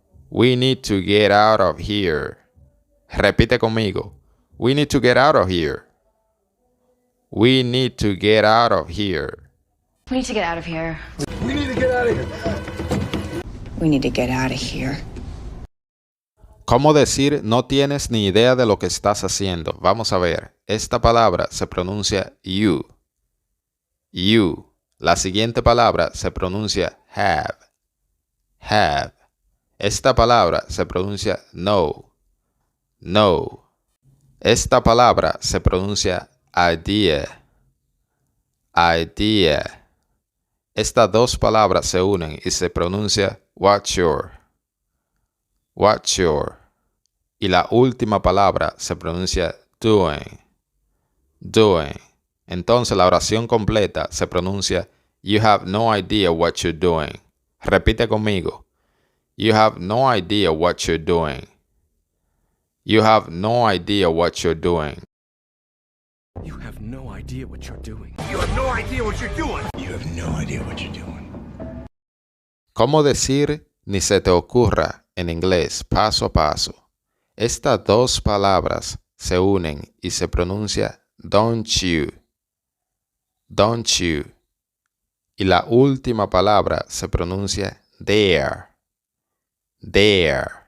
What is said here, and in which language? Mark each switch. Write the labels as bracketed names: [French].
[English] We need to get out of here. [Spanish] Repite conmigo. [English] We need to get out of here. We need to get out of here. We need to get out of here. We need to get out of here. We need to get out of here. [Spanish] ¿Cómo decir no tienes ni idea de lo que estás haciendo? Vamos a ver. Esta palabra se pronuncia you. You. La siguiente palabra se pronuncia have. Have. Esta palabra se pronuncia no. No. Esta palabra se pronuncia idea. Idea. Estas dos palabras se unen y se pronuncia what's your. What's your. Y la última palabra se pronuncia doing. Doing. Entonces la oración completa se pronuncia [English] you have no idea what you're doing. [Spanish] Repite conmigo. [English] You have no idea what you're doing. You have no idea what you're doing. You have no idea what you're doing. You have no idea what you're doing. You have no idea what you're doing. [Spanish] ¿Cómo decir ni se te ocurra en inglés paso a paso? Estas dos palabras se unen y se pronuncia don't you. Don't you. Y la última palabra se pronuncia there. There.